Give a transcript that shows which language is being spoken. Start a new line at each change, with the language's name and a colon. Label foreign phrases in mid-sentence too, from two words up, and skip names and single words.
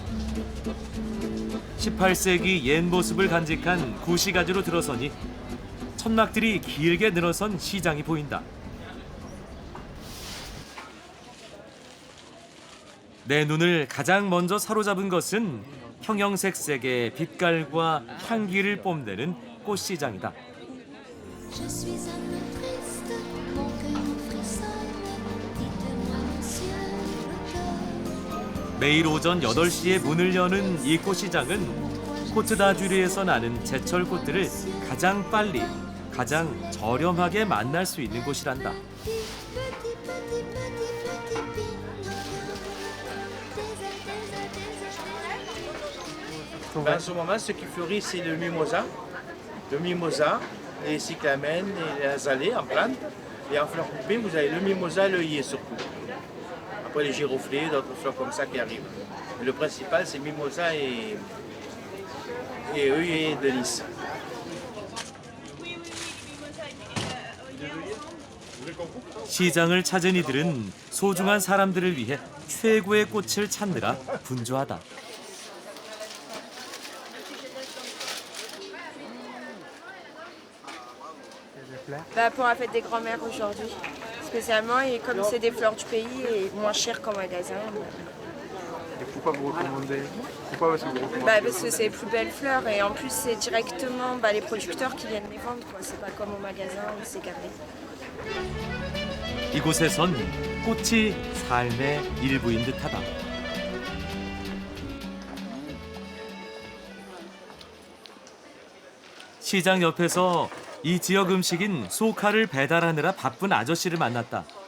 Korean: 18세기 옛 모습을 간직한 구시가지로 들어서니 천막들이 길게 늘어선 시장이 보인다. 내 눈을 가장 먼저 사로잡은 것은 형형색색의 빛깔과 향기를 뽐내는 꽃시장이다.
French: Je suis un peu triste, mon cœur frissonne. Dites-moi, monsieur le cœur.
Korean: 매일 오전 8시에 문을 여는 이 꽃시장은 코트다주리에서 나는 제철 꽃들을 가장 빨리, 가장 저렴하게 만날 수 있는 곳이란다.
French: Ben, en ce moment, ce qui fleurit, c'est le mimosa, les cyclamènes, les azalées en plante. Et en fleurs coupées, vous avez le mimosa et l'œillet surtout. Après les giroflées, d'autres fleurs comme ça qui arrivent. Mais le principal, c'est mimosa et œillet de lys.
Korean: 시장을 찾은 이들은 소중한 사람들을 위해 최고의 꽃을 찾느라 분주하다.
French: Bah, pour la fête des grands-mères aujourd'hui, spécialement, et comme c'est des fleurs du pays et moins cher qu'en magasin. Et pourquoi vous recommandez? Pourquoi parce que vous recommandez? Bah, parce que c'est les plus belles fleurs et en plus c'est directement les producteurs qui viennent les vendre, quoi. C'est pas comme au magasin où c'est gardé.
Korean: 이곳에선 꽃이 삶의 일부인 듯하다. 시장 옆에서 이 지역 음식인 소카를 배달하느라 바쁜 아저씨를 만났다.